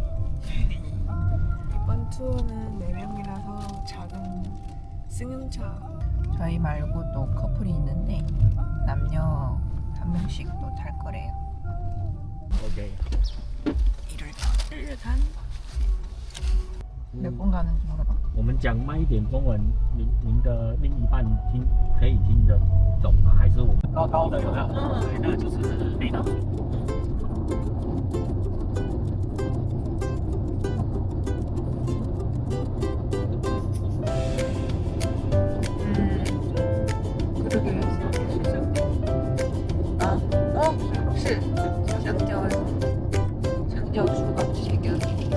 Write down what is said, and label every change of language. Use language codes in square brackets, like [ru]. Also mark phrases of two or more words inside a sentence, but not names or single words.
[ko] 이번 투어는 4명이라서 작은 승용차. 저희 말고 또 커플이 있는데 남녀 한 명씩 또 탈 거래요. OK， 1일 간 몇 번 가는지 물어봐. [zh] 我们讲慢一点中文，您的另一半可以听得懂吗？还是我们高高的有没有？对，那个就是雷达。 [ko] 그러게. 아, 시 장저주 같이 생겼네.